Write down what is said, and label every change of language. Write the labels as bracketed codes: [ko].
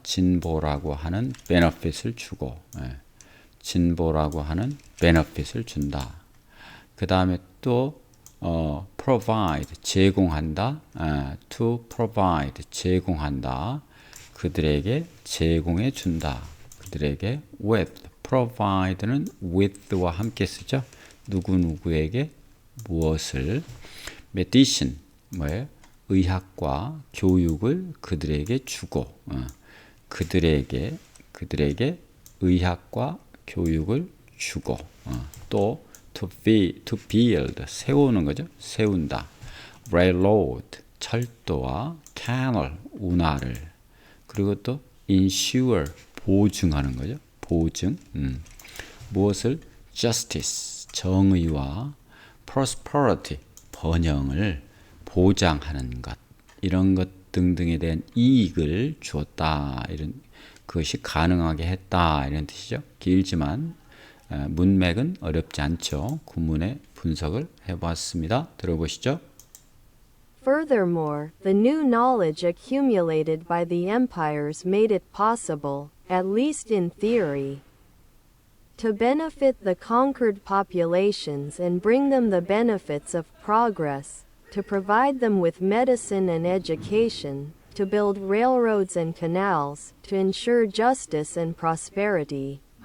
[ko] 진보라고 하는 benefit을 주고 진보라고 하는 benefit을 준다. 그 다음에 또 provide 제공한다. to provide 제공한다. 그들에게 제공해 준다. 그들에게 with provide는 with와 함께 쓰죠. 누구누구에게 무엇을 medicine 뭐예요? 의학과 교육을 그들에게 주고 그들에게 의학과 교육을 주고 또 to build 세우는 거죠. 세운다. railroad 철도와 canal 운하를 그리고 또 ensure 보증하는 거죠. 보증 무엇을 justice 정의와 prosperity 번영을 보장하는 것 이런 것 등등에 대한 이익을 주었다. 이런 그것이 가능하게 했다. 이런 뜻이죠. 길지만 문맥은 어렵지 않죠. 구문의 분석을 해봤습니다. 들어보시죠. [en] Furthermore, the new knowledge accumulated by the empires made it possible, at least in theory, to benefit the conquered populations and bring them the benefits of progress, to provide them with medicine and education, to build railroads and canals, to ensure justice and prosperity.